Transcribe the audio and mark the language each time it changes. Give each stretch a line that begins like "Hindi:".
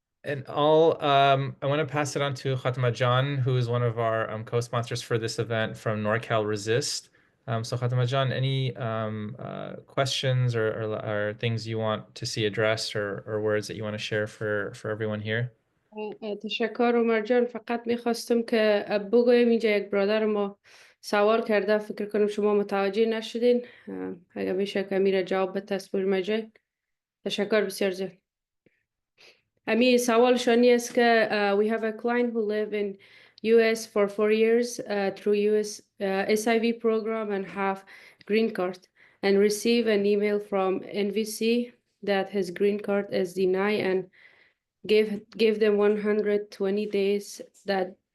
English: And I want to pass it on to Fatima John, who is one of our co-sponsors for this event from NorCal Resist. So Fatima John, any questions or things you want to see addressed or words that you want to share for everyone here?
Persian: تشکر عمر جان. فقط میخواستم که بگویم اینجا یک برادر ما سوال کرده، فکر کنم شما متوجه نشدین. اگر میشه که میره جواب بده Spojmie جان. تشکر بسیار زیاد. امی سوالشانی است که
English: we have a client who live in US for 4 years through US SIV program and have green card and receive an email from NVC that his green card is denied and give them 120 days that.